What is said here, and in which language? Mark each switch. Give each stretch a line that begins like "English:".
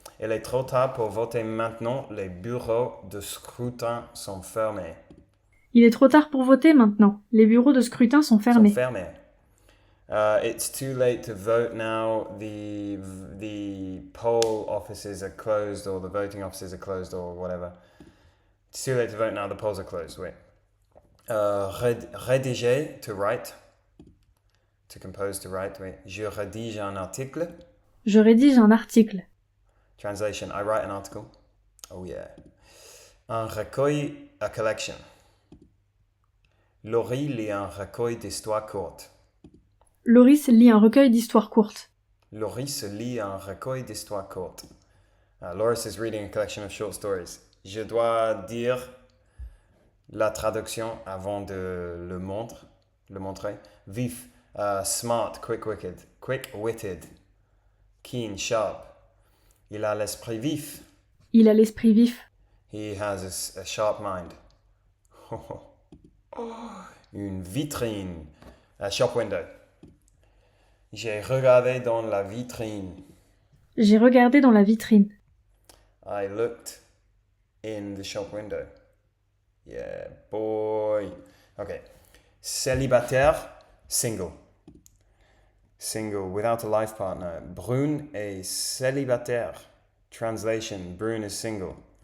French: Il est trop tard pour voter maintenant. Les bureaux de scrutin sont fermés. Il est trop tard pour voter maintenant. Les bureaux de scrutin sont fermés.
English: It's too late to vote now. The poll offices are closed, or the voting offices are closed, or whatever. It's too late to vote now. The polls are closed. Wait. Rédiger, to write. To compose, to write. Wait.
French: Je rédige un article. Je rédige un article.
English: Translation. I write an article. Oh yeah.
French: Un recueil,
English: a collection.
French: Laurie lit un recueil d'histoires courtes. Loris lit un recueil d'histoires courtes. Loris lit un recueil d'histoires courtes.
English: Loris is reading a collection of short stories.
French: Je dois dire la traduction avant de le montrer.
English: Vif, smart, quick-witted, keen, sharp.
French: Il a l'esprit vif. Il a l'esprit vif.
English: He has a sharp mind.
French: Une vitrine.
English: A shop window.
French: J'ai regardé dans la vitrine. J'ai regardé dans la vitrine.
English: I looked in the shop window. Yeah, boy. Okay. Célibataire, single. Single, without a life partner.
French: Brune est célibataire.
English: Translation, Brune is single.